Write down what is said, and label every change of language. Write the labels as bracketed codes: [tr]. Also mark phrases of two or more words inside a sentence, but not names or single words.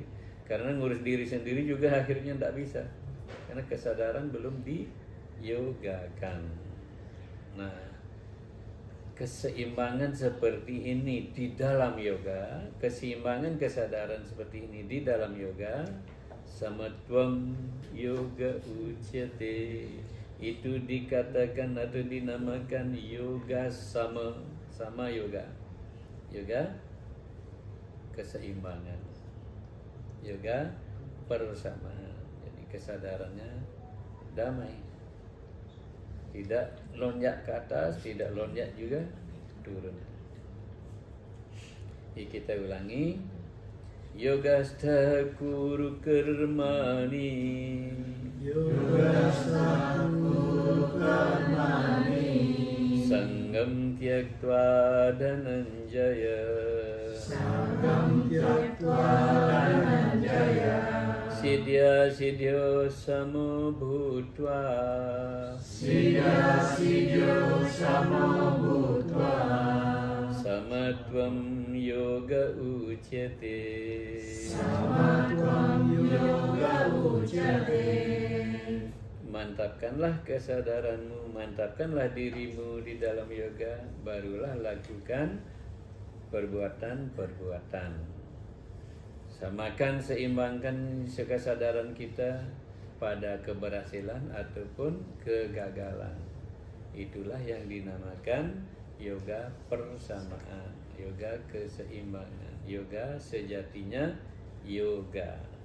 [id] Karena ngurus diri sendiri juga akhirnya tidak bisa, karena kesadaran belum diyogakan. Nah, keseimbangan seperti ini di dalam yoga, keseimbangan kesadaran seperti ini di dalam yoga, [sa] समत्वं योग उच्यते, [id] itu dikatakan atau dinamakan yoga sama yoga. Yoga keseimbangan, yoga persamaan. Jadi kesadarannya damai, tidak lonjak ke atas, tidak lonjak juga turun. Jadi kita ulangi. [sa] योगस्थ कुरु कर्माणि, योगस्थ कुरु कर्माणि, सङ्गं त्यक्त्वा धनञ्जय, सङ्गं त्यक्त्वा धनञ्जय, सिद्ध्य सिद्ध्यो समो भूत्वा, सिद्ध्य सिद्ध्यो समो भूत्वा, समत्वं योग उच्यते, समत्वं योग उच्यते. [id] Mantapkanlah kesadaranmu, mantapkanlah dirimu di dalam yoga, barulah lakukan perbuatan-perbuatan. Samakan, seimbangkan kesadaran kita pada keberhasilan ataupun kegagalan. Itulah yang dinamakan yoga persamaan, yoga keseimbangan, yoga sejatinya yoga.